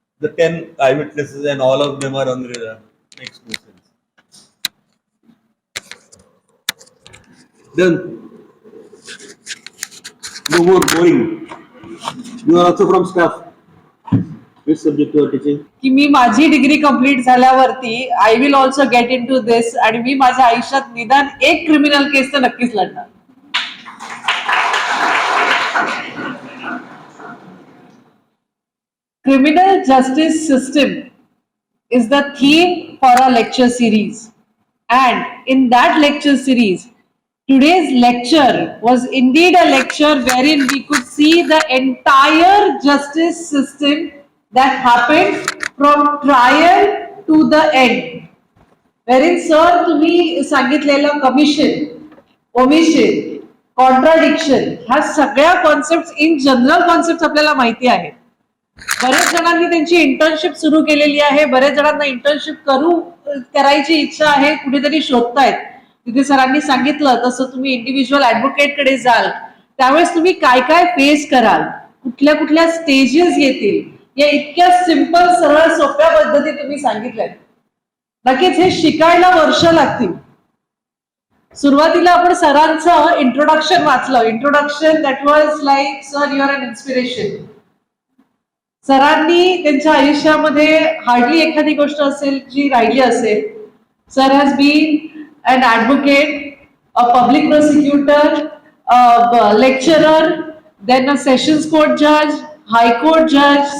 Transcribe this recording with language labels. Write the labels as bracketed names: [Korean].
[English] The 10 eyewitnesses and all of them are unreliable. Makes no sense. Then, no more boring. You are also from staff. Which subject you are teaching? [Marathi] की मी माझी degree complete झाल्यावरती [English] I will also get into this [Marathi] आणि मी माझ्या आयुष्यात निदान एक criminal केस तर नक्कीच लढणार. [English] Criminal justice system is the theme for our lecture series, and in that lecture series today's lecture was indeed a lecture wherein we could see the entire justice system that happened from trial to the end, wherein sir [Marathi] तुम्ही सांगितलेलं commission, omission, contradiction ह्या सगळ्या concept in general concept आपल्याला माहिती आहेत. बरेच जणांनी त्यांची इंटर्नशिप सुरू केलेली आहे, बरेच जणांना इंटर्नशिप करायची इच्छा आहे, कुठेतरी शोधतायत. तिथे सरांनी सांगितलं तसं तुम्ही इंडिव्हिज्युअल ऍडव्होकेट कडे जाल त्यावेळेस तुम्ही काय काय फेस कराल, कुठल्या कुठल्या स्टेजेस येतील, या इतक्या सिंपल सरळ सोप्या पद्धती तुम्ही सांगितल्यात. नक्कीच हे शिकायला वर्ष लागतील. सुरुवातीला आपण सरांचं इंट्रोडक्शन वाचलं. [English] Introduction that was like sir you are an inspiration. [Marathi] सरांनी त्यांच्या आयुष्यामध्ये हार्डली एखादी गोष्ट असेल जी राहिली असेल. [English] Sir has bin an advocate, a public प्रोसिक्युटर, lecturer, then a sessions court जज, high court जज.